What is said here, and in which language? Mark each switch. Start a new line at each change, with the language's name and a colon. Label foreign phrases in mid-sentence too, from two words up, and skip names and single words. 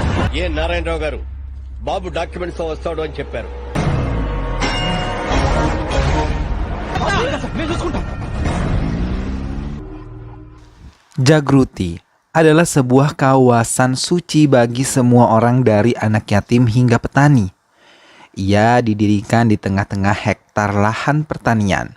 Telugu: ఏ నారాయణరావు గారు బాబు డాక్యుమెంట్స్ తో వస్తాడు అని చెప్పారు.
Indonesian: Jagruti adalah sebuah kawasan suci bagi semua orang dari anak yatim hingga petani. Ia didirikan di tengah-tengah hektar lahan pertanian.